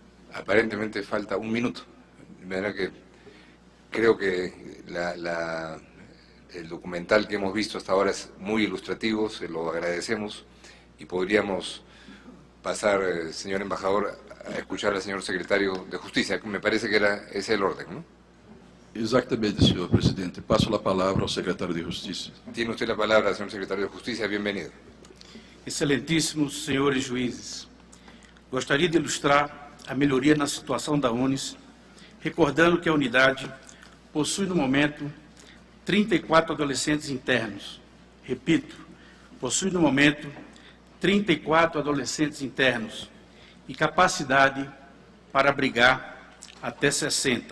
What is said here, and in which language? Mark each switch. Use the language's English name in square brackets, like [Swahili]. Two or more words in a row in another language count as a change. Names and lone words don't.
[Spanish] Aparentemente falta un minuto, de manera que creo que el documental que hemos visto hasta ahora es muy ilustrativo, se lo agradecemos y podríamos pasar, señor embajador, a escuchar al señor secretario de Justicia. Me parece que ese es el orden, ¿no? [Portuguese] Exatamente, senhor presidente. Passo a palavra ao secretário de Justiça. [Spanish] Tiene usted la palabra, señor secretario de Justicia, bienvenido. [Portuguese] Excelentíssimos senhores juízes, gostaria de ilustrar a melhoria na situação da UNES, recordando que a unidade possui no momento 34 adolescentes internos. Repito, possui no momento 34 adolescentes internos e capacidade para abrigar até 60.